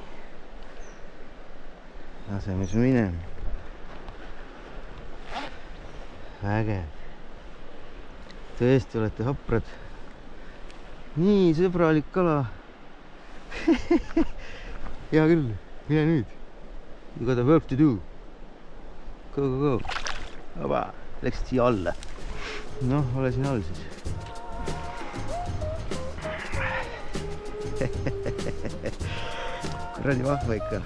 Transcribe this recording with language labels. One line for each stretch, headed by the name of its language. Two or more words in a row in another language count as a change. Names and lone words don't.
Estonian: Laseme su minema. Vägev. Tõesti olete haprad. Nii sõbralik kala. Hea küll. Mine nüüd.
English: You got a work to do. Go. Oba.
Estonian: Läksid siia alla. Noh, ole siin all siis. Kuradi vahva ikka.